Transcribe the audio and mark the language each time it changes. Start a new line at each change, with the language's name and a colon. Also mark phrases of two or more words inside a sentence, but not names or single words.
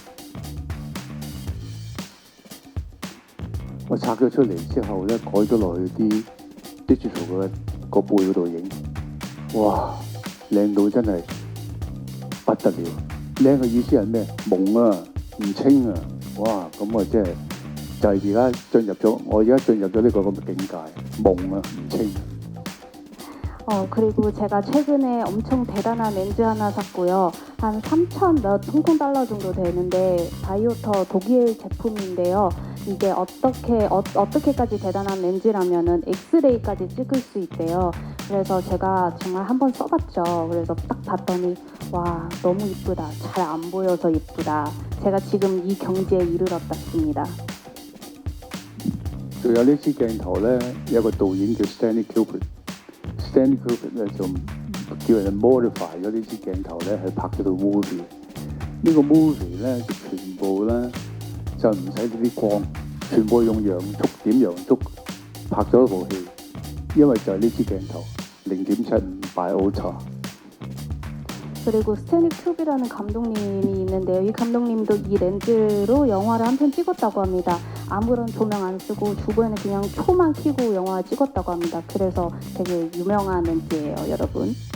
Cantonese: 我拆咗出嚟之後咧，改咗落去啲 digital 嘅個背嗰度影，哇，靚到真係不得了！靚嘅意思係咩？朦啊，唔清啊，哇！咁啊，即係就係而家進入咗，我而家進入咗呢個咁嘅境界，朦啊，唔清。
Korean: 그리고 제가 최근에 엄청 대단한 렌즈 하나 샀고요. 한 3,000 몇 홍콩 달러 정도 되는데 바이오터 독일 제품인데요. 이게 어떻게까지 대단한 렌즈라면은 엑스레이까지 찍을 수 있대요. 그래서 제가 정말 한번 써봤죠. 그래서 딱 봤더니 와 너무 이쁘다. 잘 안 보여서 이쁘다. 제가 지금 이 경지에 이르렀답니다.
Cantonese: 仲有呢支鏡頭咧，有個導演叫 Stanley Kubrick。Stanley Kubrick 咧就叫人 modify 咗呢支鏡頭咧，去拍咗套 movie。呢個 movie 咧就全部咧就唔使呢啲光，全部用陽燭點陽燭拍咗一部戲，因為就係呢支鏡頭0.75 Biota。
Korean: 그리고 스탠리 큐비라는 감독님이 있는데요. 이 감독님도 이 렌즈로 영화를 한 편 찍었다고 합니다. 아무런 조명 안 쓰고 주변에 그냥 초만 켜고 영화 찍었다고 합니다. 그래서 되게 유명한 렌즈예요, 여러분.